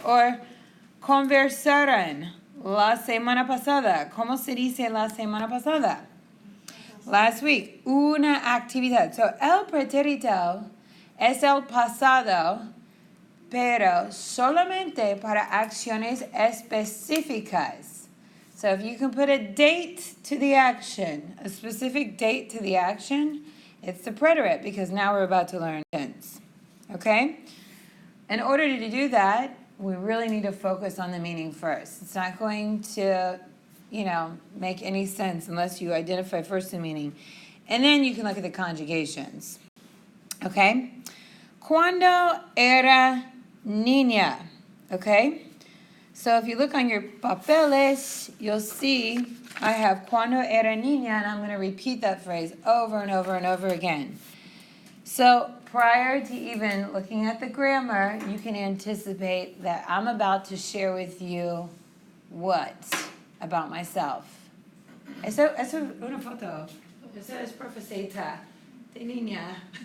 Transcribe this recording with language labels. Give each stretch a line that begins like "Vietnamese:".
Spanish: O conversaron la semana pasada. ¿Cómo se dice la semana pasada?
English: Last week.
Spanish: Una actividad. So, el pretérito es el pasado, pero solamente para acciones específicas.
English: So if you can put a date to the action, a specific date to the action, it's the preterite, because now we're about to learn tense. Okay? In order to do that, we really need to focus on the meaning first. It's not going to, make any sense unless you identify first the meaning. And then you can look at the conjugations. Okay?
Spanish: Cuando era niña. Okay?
English: So if you look on your papeles, you'll see I have
Spanish: cuando era niña,
English: and I'm going to repeat that phrase over and over and over again. So prior to even looking at the grammar, you can anticipate that I'm about to share with you what about myself.
Spanish: Eso es una foto. Eso es profecita de niña.